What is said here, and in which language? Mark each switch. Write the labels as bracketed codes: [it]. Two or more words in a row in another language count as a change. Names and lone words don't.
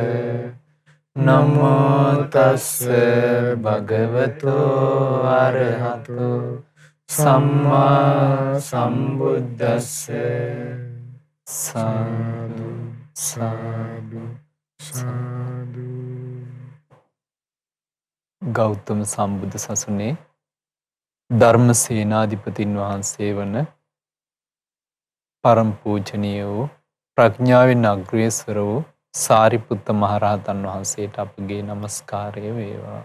[pi] නමෝ තස්ස භගවතු අරහතු සම්මා සම්බුද්දස්ස. සාදු සාදු සාදු. [si] ගෞතම සම්බුදු සසුනේ ධර්ම සේනාධිපතින් වහන්සේ වන පරම පූජනීය වූ ප්‍රඥාවෙන් අග්‍රේසර වූ සාරිපුත්ත මහරහතන් වහන්සේට අපගේ নমස්කාරය වේවා.